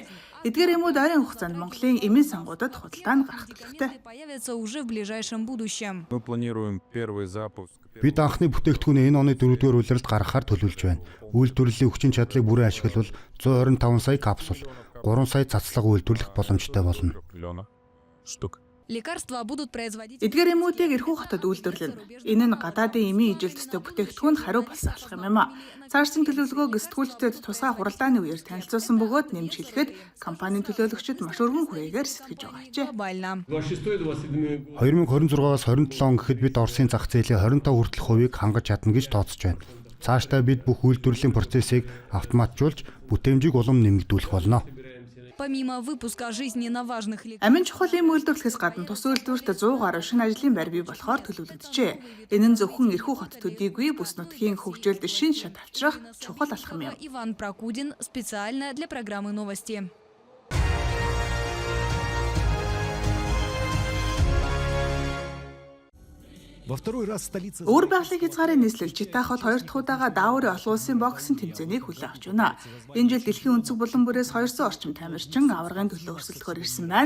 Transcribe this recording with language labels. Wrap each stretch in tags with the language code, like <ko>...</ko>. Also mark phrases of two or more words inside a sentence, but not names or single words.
<mn>Эдгээр эмүүд ойрын хугацаанд Монголын эмийн сангуудад худалдаанд гарах төлөвтэй. Бид анхны бүтээгдэхүүнээ энэ оны 4-р улиралд гаргахаар төлөвлөж байна. Үйлдвэрлэлийн хүчин чадлыг бүрэн ашиглавал 125 сая капсул, 3 сая цацлага үйлдвэрлэх боломжтой болно.</mn> <ru>Лекарства будут производить...</ru> <mn>Эдгээр эмүүдийг эрхүү хотод үйлдвэрлэнэ. Энэ нь гадаадын эмийн ижилттэй бүтээгдэхүүнд хариу болсон алхах юм а. Цаарсын төлөвлөгөөг сэтгүүлчдэд тусгай хуралдааны үеэр танилцуулсан бөгөөд нэмж хэлэхэд компанийн төлөөлөгчид маш өргөн хүрээгээр сэтгэж байгаа. 2026-аас 27 он гэхэд бид Оросын зах зээлийн 25 хүртэлх хувийг хангаж чадна гэж тооцож байна. Цаашдаа бид бүх үйлдвэрлэлийн процессыг автоматжуулж бүтээмжийг улам нэмэгдүүлэх болно.</mn> <ru>Помимо выпуска жизненно важных лекарств...</ru> <mn>Амин чухал эм үйлдвэрлэхээс гадна тус үйлдвэрт 100 гаруй шинэ ажлын байр бий болохоор төлөвлөгдөжээ. Энэ нь зөвхөн эрхүү хот төдийгүй бүс нутгийн хөгжилд шинэ шат авчрах чухал алхам юм.</mn> <ru>Иван Прокудин специально для программы новости.</ru> <mn>Өөр байгалийн хязгаарын нийслэл Житахот 2 дахь удаага дааврын олон улсын боксинг тэмцээнийг хүлээн авч байна. Энэ жил дэлхийн өнцөг булан бүрээс 200 орчим тамирчин аваргын төлөө өрсөлдөхөөр ирсэн байна.</mn>